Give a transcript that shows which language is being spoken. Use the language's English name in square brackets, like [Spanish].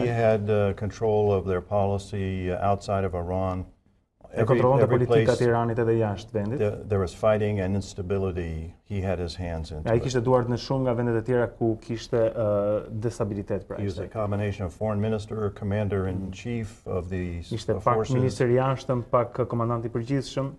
[English] He had control of their policy outside of Iran. [Albanian] E kontrollonte politikat e Iranit edhe jashtë vendit. [English] There was fighting and instability. He had his hands into it. [Albanian] Ai kishte duart në shumë nga vendet e tjera ku kishte destabilitet pra. [English] He was a combination of foreign minister, commander in chief of the forces. [Albanian] Ishte pak ministër i jashtëm, pak komandant i përgjithshëm.